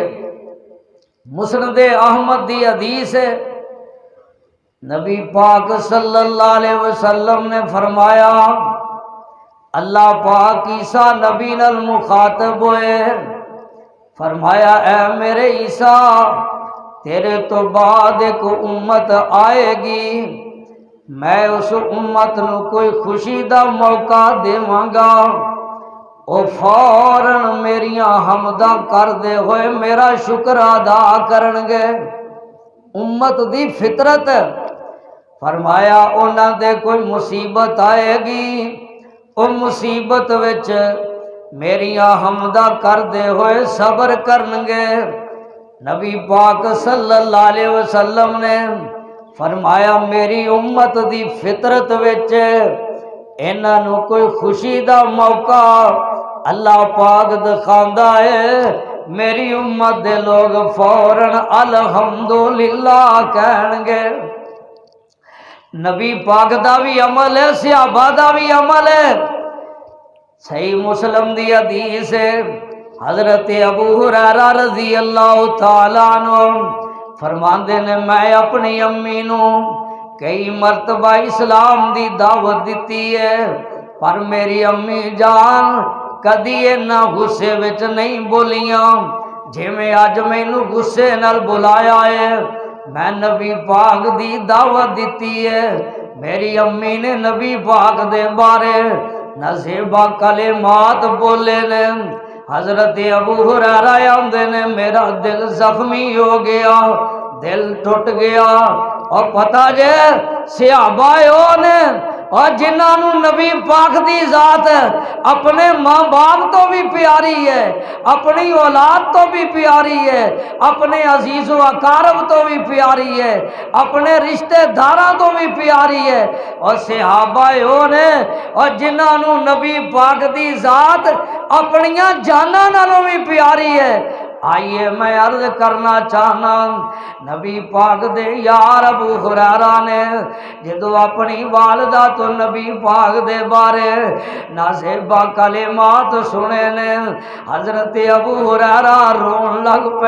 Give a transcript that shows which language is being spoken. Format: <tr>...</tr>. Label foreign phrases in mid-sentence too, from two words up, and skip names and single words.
<pa>مسند احمد دی حدیث ہے، نبی پاک</pa> <ar>صلی اللہ علیہ وسلم</ar> <pa>نے فرمایا، اللہ پاک عیسیٰ نبی نال مخاطب ہوئے، فرمایا اے میرے عیسیٰ، تیرے تو بعد ایک امت آئے گی، میں اس امت نو کوئی خوشی دا موقع دیواں گا، وہ فوراً میریاں حمداں کردے ہوئے میرا شکر ادا کرنگے۔ امت دی فطرت ہے۔ فرمایا انہاں دے کوئی مصیبت آئے گی، او مصیبت وچ میریاں حمداں کردے ہوئے صبر کرنگے۔ نبی پاک</pa> <ar>صلی اللہ علیہ وسلم</ar> <pa>نے فرمایا میری امت دی فطرت وچ انہاں نو کوئی خوشی دا موقع اللہ پاک دکھاندا ہے، میری امت دے لوگ فوراً الحمدللہ کہن گے۔ نبی پاک دا بھی عمل ہے، صحابہ دا بھی عمل ہے۔ صحیح مسلم دی حدیث ہے، حضرت ابو ہریرہ</pa> <ar>رضی اللہ تعالیٰ عنہ</ar> <pa>فرماندے نے میں اپنی امی نو کئی مرتبہ اسلام دی دعوت دیتی ہے، پر میری امی جان کدی اینا غصے وچ نہیں بولیاں جے میں اج مینوں غصے نال بلایا ہے۔ میں نبی پاک دی دعوت دیتی ہے، میری امی نے نبی پاک دے بارے نصیبہ کلمات بولے نے۔ حضرت ابو ہریرہ آندے نے میرا دل زخمی ہو گیا، دل ٹوٹ گیا، اور پتہ جے صحابہ نے اور جنہاں نو نبی پاک دی ذات اپنے ماں باپ تو بھی پیاری ہے، اپنی اولاد تو بھی پیاری ہے، اپنے عزیز و اقارب تو بھی پیاری ہے، اپنے رشتہ داراں تو بھی پیاری ہے، اور صحابہ نے اور جنہاں نو نبی پاک دی ذات اپنیاں جاناں نالوں بھی پیاری ہے۔ آئیے میں عرض کرنا چاہنا، نبی پاک دے یار ابو ہریرہ نے جدو اپنی والدہ تو نبی پاک دے بارے نازیبہ کلمات سنے نے، حضرت ابو ہریرہ رون لگ پے۔</pa>